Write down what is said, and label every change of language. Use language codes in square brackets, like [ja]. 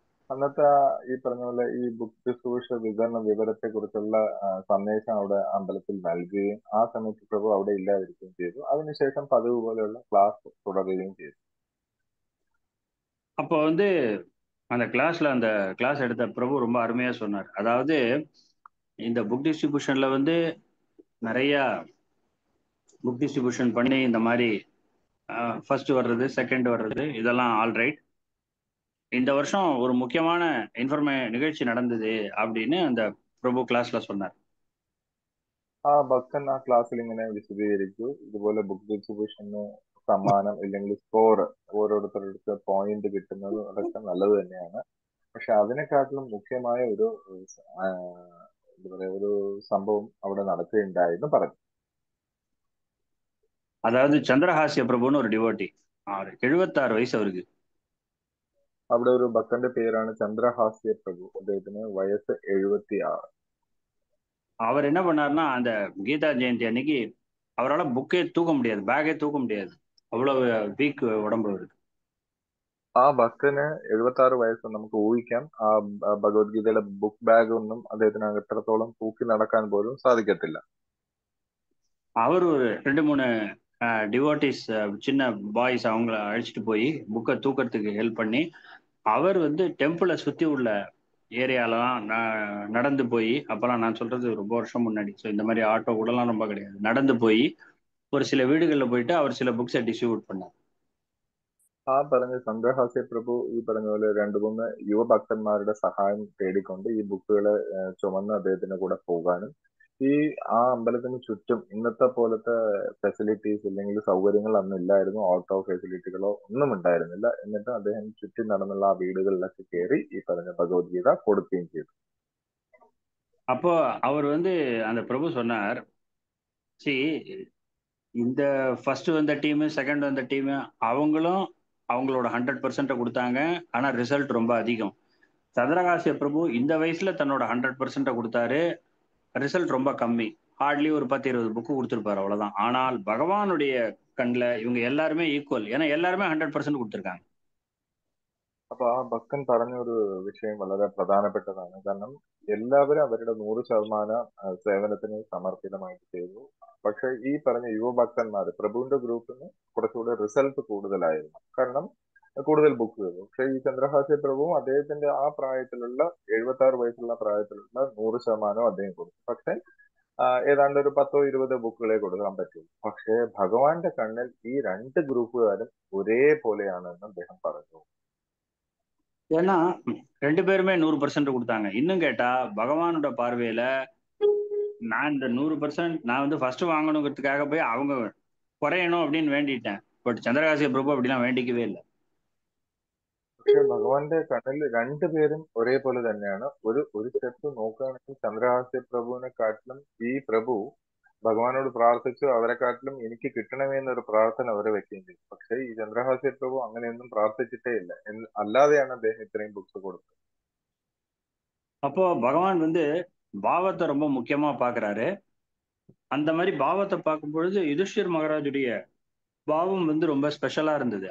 [ml] അന്നത്തെ ഈ പറഞ്ഞ പോലെ ഈ ബുക്ക് ഡിസ്ട്രിബ്യൂഷൻ വിതരണ വിവരത്തെ കുറിച്ചുള്ള സന്ദേശം അവിടെ അമ്പലത്തിൽ നൽകുകയും ആ സമയത്ത് പ്രഭു അവിടെ ഇല്ലാതിരിക്കുകയും ചെയ്തു. അതിനുശേഷം പതിവ് പോലെയുള്ള ക്ലാസ് തുടരുകയും ചെയ്തു. [ta] அப்போ வந்து அந்த கிளாஸ் எடுத்த பிரபு ரொம்ப அருமையா சொன்னார். அதாவது இந்த புக் டிஸ்ட்ரிபியூஷன்ல வந்து நிறைய புக் டிஸ்ட்ரிபியூஷன் பண்ணி இந்த மாதிரி ஃபர்ஸ்ட் வர்றது, செகண்ட் வர்றது, இதெல்லாம் ஆல்ரைட். இந்த வருஷம் ஒரு முக்கியமான நிகழ்ச்சி நடந்தது அப்படின்னு அந்த பிரபு கிளாஸ்ல சொன்னார். [ml] ആ ഭക്തൻ ആ ക്ലാസ്സിൽ ഇങ്ങനെ വിശദീകരിച്ചു, ഇതുപോലെ ബുക്ക് ഡിസ്ട്രിബ്യൂഷന് സമ്മാനം ഇല്ലെങ്കിൽ സ്കോർ ഓരോരുത്തരുടെ പോയിന്റ് കിട്ടുന്നത് അതൊക്കെ നല്ലത് തന്നെയാണ്. പക്ഷെ അതിനെക്കാട്ടിലും മുഖ്യമായ ഒരു എന്താ പറയാ ഒരു സംഭവം അവിടെ നടക്കുകയുണ്ടായെന്ന് പറഞ്ഞു. [ta] அதாவது சந்திரஹாசிய பிரபுன்னு ஒரு டிவோட்டி, 76 வயசு அவருக்கு. [ml] അവിടെ ഒരു ഭക്തന്റെ പേരാണ് ചന്ദ്രഹാസ്യ പ്രഭു. അദ്ദേഹത്തിന് വയസ്സ് 76. [ta] அவர் என்ன பண்ணாருன்னா, அந்த கீதா ஜெயந்தி அன்னைக்கு அவரால் புக்கே தூக்க முடியாது, பேக்கே தூக்க முடியாது, அவ்வளவு வீக் உடம்பு அவருக்கு. [ml] ആ ഭക്തന് 76 വയസ്സ് നമുക്ക് ഊഹിക്കാം. ആ ഭഗവത്ഗീതയുടെ ബുക്ക് ബാഗ് ഒന്നും അദ്ദേഹത്തിന് എത്രത്തോളം തൂക്കി നടക്കാൻ പോലും സാധിക്കത്തില്ല. [ta] அவர் ஒரு 2-3 டிவோட்டிஸ் சின்ன பாய்ஸ் அவங்கள அழைச்சிட்டு போய் புக்கை தூக்கிறதுக்கு ஹெல்ப் பண்ணி, அவர் வந்து டெம்பிளை சுற்றி உள்ள ஏரியாலலாம் நடந்து போய், அப்போல்லாம் நான் சொல்றது ரொம்ப வருஷம் முன்னாடி, ஸோ இந்த மாதிரி ஆட்டோ கூடலாம் ரொம்ப கிடையாது, நடந்து போய் ஒரு சில வீடுகளில் போயிட்டு அவர் சில புக்ஸை டிஸ்ட்ரிபியூட் பண்ணார். [ml] ആ പറഞ്ഞ ചന്ദ്രഹാസ്യ പ്രഭു ഈ പറഞ്ഞ പോലെ 2-3 യുവഭക്തന്മാരുടെ സഹായം തേടിക്കൊണ്ട് ഈ ബുക്കുകളെ ചുമന്ന് അദ്ദേഹത്തിന്റെ കൂടെ പോകാനും ഈ ആ അമ്പലത്തിന് ചുറ്റും ഇന്നത്തെ പോലത്തെ ഫെസിലിറ്റീസ് അല്ലെങ്കിൽ സൗകര്യങ്ങൾ അന്ന് ഇല്ലായിരുന്നു. ഓട്ടോ ഫെസിലിറ്റികളോ ഒന്നും ഉണ്ടായിരുന്നില്ല. എന്നിട്ട് അദ്ദേഹം ചുറ്റും നടന്നുള്ള ആ വീടുകളിലൊക്കെ കയറി ഈ പറഞ്ഞ ഭഗവത്ഗീത കൊടുക്കുകയും ചെയ്തു. [ta] அப்போ அவர் வந்து அந்த பிரபு சொன்னார், சி இந்த ஃபர்ஸ்ட் வந்த டீமு, செகண்ட் வந்த டீமு, அவங்களும் அவங்களோட 100% கொடுத்தாங்க, ஆனால் ரிசல்ட் ரொம்ப அதிகம். சந்திரகாசிய பிரபு இந்த வயசுல தன்னோட 100% கொடுத்தாரு, ரிசல்ட் ரொம்ப கம்மி, ஹார்ட்லி ஒரு 10-20 புக்கு கொடுத்துருப்பாரு, அவ்வளவுதான். ஆனால் பகவானுடைய கண்ணில் இவங்க எல்லாருமே ஈக்குவல், ஏன்னா எல்லாருமே 100% கொடுத்துருக்காங்க. [ml] അപ്പൊ ആ ഭക്തൻ പറഞ്ഞ ഒരു വിഷയം വളരെ പ്രധാനപ്പെട്ടതാണ്. കാരണം എല്ലാവരും അവരുടെ 100% സേവനത്തിന് സമർപ്പിതമായിട്ട് ചെയ്തു. പക്ഷെ ഈ പറഞ്ഞ യുവഭക്തന്മാർ പ്രഭുവിന്റെ ഗ്രൂപ്പിന് കുറച്ചുകൂടെ റിസൾട്ട് കൂടുതലായിരുന്നു, കാരണം കൂടുതൽ ബുക്കുകൾ. പക്ഷെ ഈ ചന്ദ്രഹാസ്യ പ്രഭുവും അദ്ദേഹത്തിന്റെ ആ പ്രായത്തിലുള്ള 76 വയസ്സുള്ള പ്രായത്തിലുള്ള 100% അദ്ദേഹം കൊടുത്തു. പക്ഷെ ഏതാണ്ട് ഒരു 10-20 ബുക്കുകളെ കൊടുക്കാൻ പറ്റും. പക്ഷേ ഭഗവാന്റെ കണ്ണിൽ ഈ രണ്ട് ഗ്രൂപ്പുകാരും ഒരേപോലെയാണെന്ന് അദ്ദേഹം പറഞ്ഞു. [ta] ஏன்னா 2 பேருமே 100% கொடுத்தாங்க. இன்னும் கேட்டா பகவானோட பார்வையில நான் இந்த 100% நான் வந்து ஃபர்ஸ்ட் வாங்கணுங்கிறதுக்காக போய் அவங்க குறையணும் அப்படின்னு வேண்டிட்டேன். பட் சந்திரகாசி பிரபு அப்படிலாம் வேண்டிக்கவே இல்லை. [ml] പക്ഷെ ഭഗവാന്റെ കണ്ണിൽ രണ്ടുപേരും ഒരേപോലെ തന്നെയാണ്. ഒരു സ്റ്റെപ്പ് നോക്കുകയാണെങ്കിൽ ചന്ദ്രഹാസ്യ പ്രഭുവിനെ കാട്ടിലും ഈ പ്രഭു ഭഗവാനോട് പ്രാർത്ഥിച്ചു, അവരെക്കാട്ടിലും എനിക്ക് കിട്ടണമേ എന്നൊരു പ്രാർത്ഥന അവരെ വെക്കുകയും ചെയ്തു. പക്ഷെ ഈ ചന്ദ്രഹാസ്യ പ്രഭു അങ്ങനെയൊന്നും പ്രാർത്ഥിച്ചിട്ടേ ഇല്ല. അല്ലാതെയാണ് അദ്ദേഹം ഇത്രയും ബുക്സ് കൊടുത്തത്. [ta] அப்போ பகவான் வந்து பாவத்தை ரொம்ப முக்கியமா பாக்குறாரு. அந்த மாதிரி பாவத்தை பார்க்கும் பொழுது யுதிஷ்டிர் மகாராஜுடைய பாவம் வந்து ரொம்ப ஸ்பெஷலா இருந்தது.